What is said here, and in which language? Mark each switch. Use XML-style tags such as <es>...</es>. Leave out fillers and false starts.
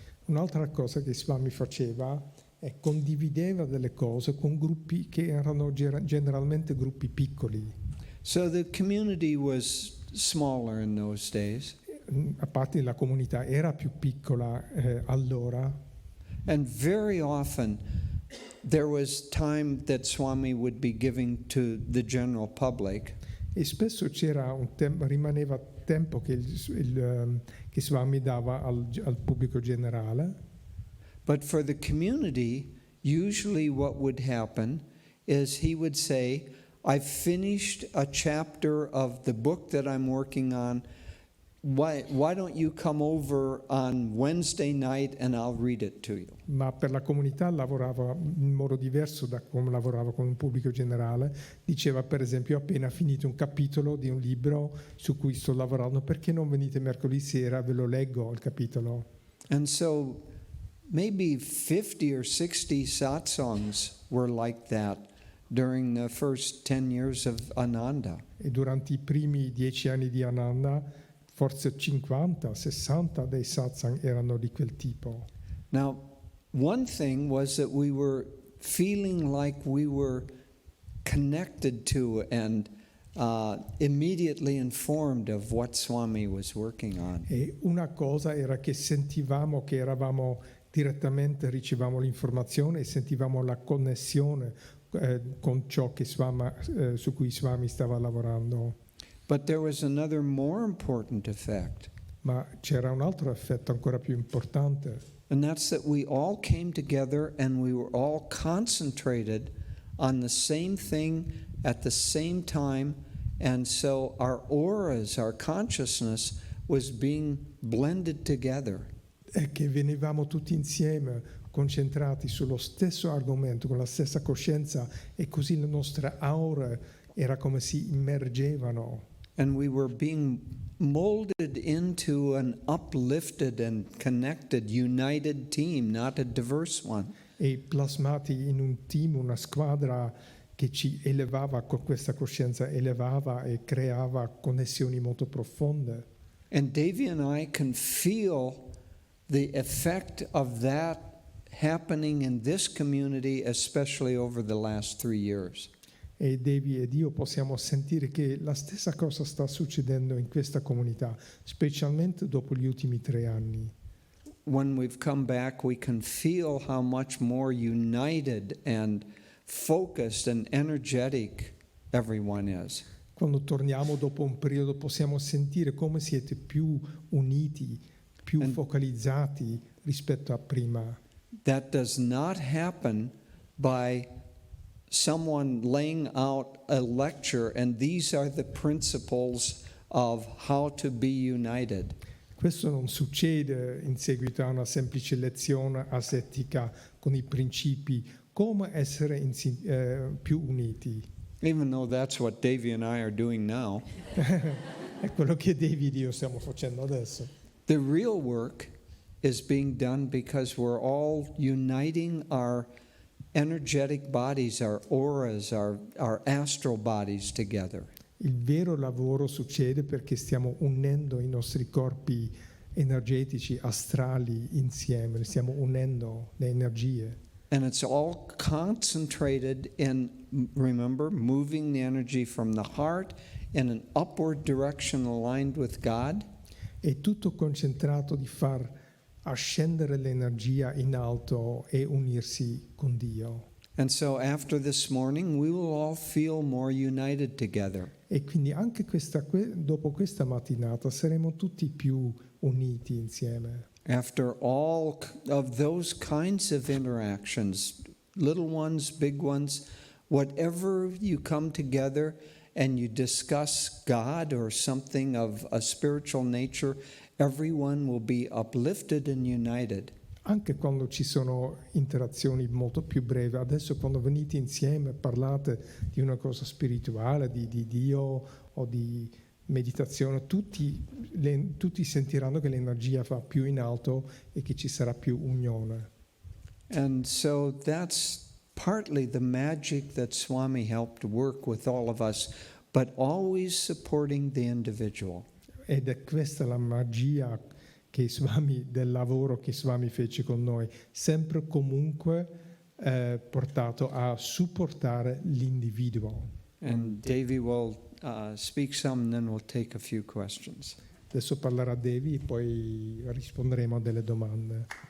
<it>Un'altra cosa che Swami faceva è condivideva delle cose con gruppi che erano generalmente gruppi piccoli.</it> <en>So the community was smaller in those days.</en> <it>A parte la comunità era più piccola allora,</it> <en>And very often there was time that Swami would be giving to the general public.</en> <it>e spesso rimaneva tempo che, che Swami dava al pubblico generale.</it> <en>But for the community, usually what would happen is he would say, I've finished a chapter of the book that I'm working on. Why don't you come over on Wednesday night and I'll read it to you?</en> <it>Ma per la comunità lavorava in modo diverso da come lavorava con un pubblico generale. Diceva, per esempio, ho appena finito un capitolo di un libro su cui sto lavorando, perché non venite mercoledì sera, ve lo leggo il capitolo.</it> <en>And so maybe 50 or 60 satsangs were like that during the first 10 years of Ananda.</en> <it>E durante i primi 10 anni di Ananda, forse 50, 60 dei satsang erano di quel tipo.</it> <en>Now, one thing was that we were feeling like we were connected to and immediately informed of what Swami was working on.</en> <it>E una cosa era che sentivamo che eravamo direttamente, ricevavamo l'informazione e sentivamo la connessione con ciò che su cui Swami stava lavorando.</it> <en>But there was another more important effect,</en> <it>Ma c'era un altro effetto ancora più importante,</it> <en>and that's that we all came together and we were all concentrated on the same thing at the same time, and so our auras, our consciousness was being blended together.</en> <it>è che venivamo tutti insieme, concentrati sullo stesso argomento, con la stessa coscienza, e così le nostre aure era come si immergevano.</it> <en>And we were being molded into an uplifted and connected, united team, not a diverse one.</en> <it>E plasmati in un team, una squadra che ci elevava, con questa coscienza elevava e creava connessioni molto profonde.</it> <en>And Devi and I can feel the effect of that happening in this community, especially over the last 3 years.</en> <it>E Devi ed io possiamo sentire che la stessa cosa sta succedendo in questa comunità, specialmente dopo gli ultimi 3 anni.</it> <en>When we've come back, we can feel how much more united and focused and energetic everyone is.</en> <it>Quando torniamo dopo un periodo possiamo sentire come siete più uniti, più focalizzati rispetto a prima.</it> <en>That does not happen by someone laying out a lecture and these are the principles of how to be united.</en> <it>Questo non succede in seguito a una semplice lezione asettica con i principi come essere più uniti.</it> <en>Even though that's what Devi and I are doing now.</en> <it>È quello che Devi ed io stiamo facendo adesso.</it> <en>The real work is being done because we're all uniting our energetic bodies, our auras, our astral bodies together.</en> <it>Il vero lavoro succede perché stiamo unendo i nostri corpi energetici, astrali insieme, li stiamo unendo le energie.</it> <en>And it's all concentrated in, remember, moving the energy from the heart in an upward direction aligned with God.</en> <it>È tutto concentrato di far ascendere l'energia in alto e unirsi con Dio.</it> <en>And so after this morning, we will all feel more united together.</en> <it>E quindi anche dopo questa mattinata saremo tutti più uniti insieme.</it> <en>After all of those kinds of interactions, little ones, big ones, whatever you come together and you discuss God or something of a spiritual nature, everyone will be uplifted and united.</en> <it>Anche quando ci sono interazioni molto più brevi, adesso quando venite insieme e parlate di una cosa spirituale, di Dio o di meditazione, tutti sentiranno che l'energia va più in alto e che ci sarà più unione.</it> <en>And so that's partly the magic that Swami helped work with all of us, but always supporting the individual.</en> <it>ed è questa la magia che Swami, del lavoro che Swami fece con noi, sempre comunque portato a supportare l'individuo.</it> <en>And Devi will speak some, then we'll take a few questions.</en> <it>Adesso parlerà Devi, poi risponderemo a delle domande.</it>